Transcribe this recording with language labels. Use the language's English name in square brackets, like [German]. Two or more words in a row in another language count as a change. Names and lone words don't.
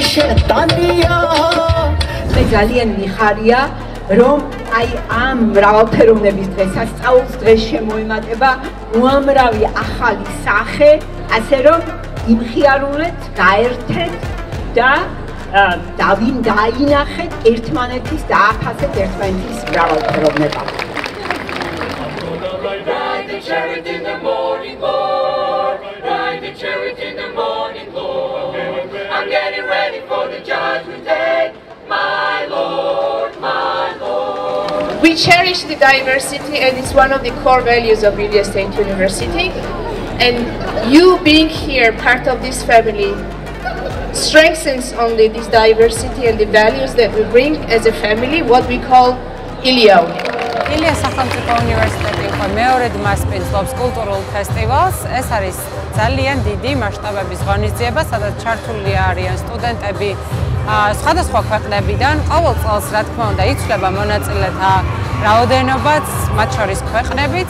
[Georgian] მე ძალიან მიხარია რომ აი ამ მრავალფეროვნების დღესასწაულს დღეს შემოემატება უამრავი ახალი სახე, ასე რომ იმხიარულეთ, გაერთეთ და დაინახეთ ერთმანეთის დააფასეთ ერთმანეთის მრავალფეროვნება. [English] Ride the chariot in the morning, Lord. Ride the chariot in the morning, Lord. I'm getting ready for the judgment day, my Lord, my Lord. We cherish the diversity, and it's one of the core values of Ilia State University. And you being here, part of this family, strengthens only this diversity and the values that we bring as a family, what we call Ilia. [Georgian] Ilia სახელმწიფო უნივერსიტეტი უკვე მეორედ მასპინძლობს კულტურულ ფესტივალს. ეს არის ძალიან დიდი მასშტაბების ღონისძიება, სადაც ჩართული არიან სტუდენტები სხვადასხვა ქვეყნებიდან. ყოველ წელს, რა თქმა უნდა, იცვლება მონაწილეთა რაოდენობაც, მათ შორის ქვეყნებიც.